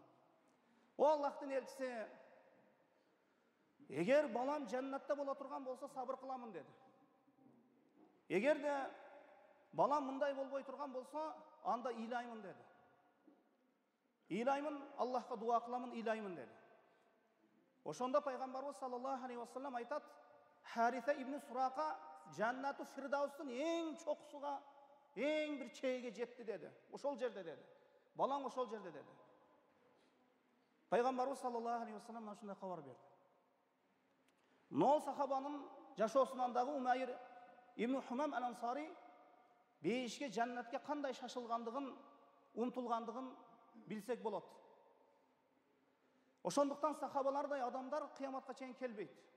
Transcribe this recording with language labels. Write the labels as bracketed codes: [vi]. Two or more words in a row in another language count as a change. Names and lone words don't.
[ky] "О Аллахтын элчиси, эгер балам жаннатта бола турган болсо сабыр кыламын" деди. "Эгерде балам мындай болбой турган болсо, анда ыйлаймын" деди. "Ыйлаймын, Аллахка дуа кыламын, ыйлаймын" деди. Ошондо пайгамбарыбыз [ar] صلى الله عليه وسلم [ky] айтат: "Хариса ибн Сурака жаннату фирдаустун эң чокусуга, эң бир чейге жетти" деди. "Ошол жерде" деди. "Балаң ошол жерде" деди. Пайгамбарыбыз [ar] صلى الله عليه وسلم [ky] ушундай кабар берди. Нол сахабанын жашоосунан дагы Умайр ибн Хумам ал-Ансари бейишке, жаннатка кандай шашылгандыгын, умтулгандыгын билсек болот. Ошондуктан сахабалардай адамдар кыяматка чейин келбейт.